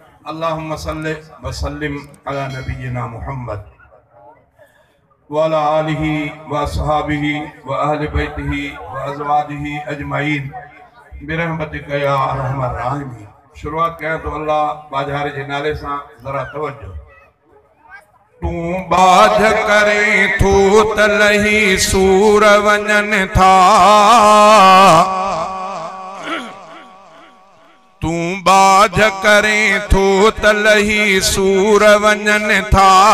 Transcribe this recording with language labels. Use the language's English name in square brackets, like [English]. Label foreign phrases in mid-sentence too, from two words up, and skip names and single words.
[Arabic] اللهم صل وسلم على نبينا محمد وعلى آله وصحابه وأهل بيته وأزواجه أجمعين برحمتك يا أرحم الراحمين۔ [Sindhi] شروعات ڪيان ٿو الله باجهاري جي نالي سان، ذرا توجه۔ تون ٻاجھ ڪرين ٿو ته لهي سور وڃن ٿا. تون ٻاجھ ڪرين ٿو ته لهي سور وڃن ٿا.